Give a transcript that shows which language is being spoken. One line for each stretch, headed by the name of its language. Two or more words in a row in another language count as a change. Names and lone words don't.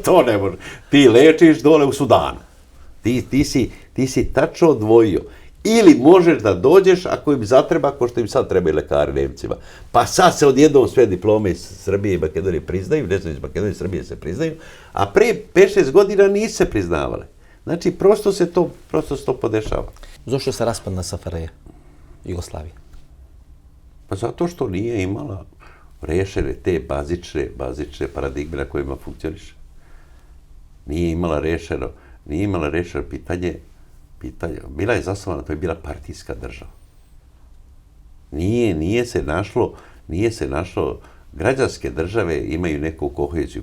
Serbian: To ne može. Ti lečiš dole u Sudanu. Ti si tačno odvojio. Ili možeš da dođeš ako im zatreba, ako što im sad trebaju lekari Nemcima. Pa sad se odjednom sve diplome iz Srbije i Makedonije priznaju, ne znam iz Makedonije i Srbije se priznaju, a pre 5-6 godina nisu se priznavale. Znači, prosto se to podešava.
Macedonian: Зошто се распадна СФРЈ, Југославија?
Serbian: Pa zato što nije imala rešene te bazične paradigme na kojima funkcioniše. Nije imala rešeno pitanje. Bila je zasnovana, to je bila partijska država. Nije se našlo, građanske države imaju neku koheziju.